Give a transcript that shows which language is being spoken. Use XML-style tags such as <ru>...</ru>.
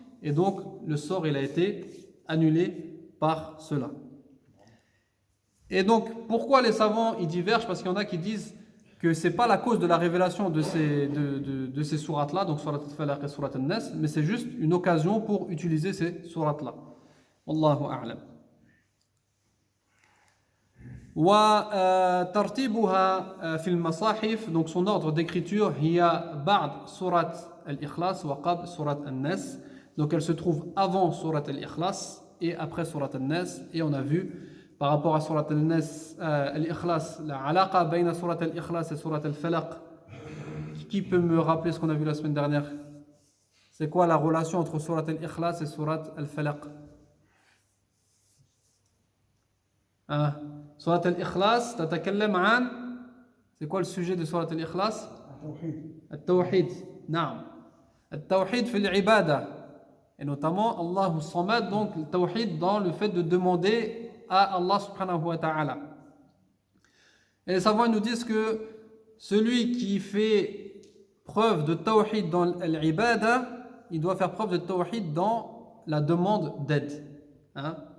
<fr>Et donc, le sort, il a été annulé par cela. Et donc, pourquoi les savants ils divergent? Parce qu'il y en a qui disent que ce n'est pas la cause de la révélation de ces sourates-là, donc Surat al-Falaq et Surat al-Nas, mais c'est juste une occasion pour utiliser ces sourates-là. Wallahu a'lam.</fr> <ar>وترتيبها في المصاحف,</ar> <fr>donc son ordre d'écriture,</fr> <ar>هي بعد سورة الإخلاص وقبل سورة الناس,</ar> <fr>donc elle se trouve avant</fr> <ar>سورة الإخلاص</ar> <fr>et après</fr> <ar>سورة الناس.</ar> <fr>Et on a vu par rapport à سورة الناس الإخلاص, la علاقة بين سورة الإخلاص et سورة الفلق. Qui peut me rappeler ce qu'on a vu la semaine dernière? C'est quoi la relation entre سورة الإخلاص et سورة الفلق?</fr> <ar>سورة الإخلاص تتكلم عن,</ar> <fr>c'est quoi le sujet de</fr> <ar>سورة الإخلاص? التوحيد. نعم. Al-tawhid fil ibada.</ar> <fr>Et notamment Allahu Samad, donc le tawhid dans le fait de demander à Allah subhanahu wa ta'ala. Et les savants nous disent que celui qui fait preuve de tawhid dans l'ibada, il doit faire preuve de tawhid dans la demande d'aide. Hein?</fr>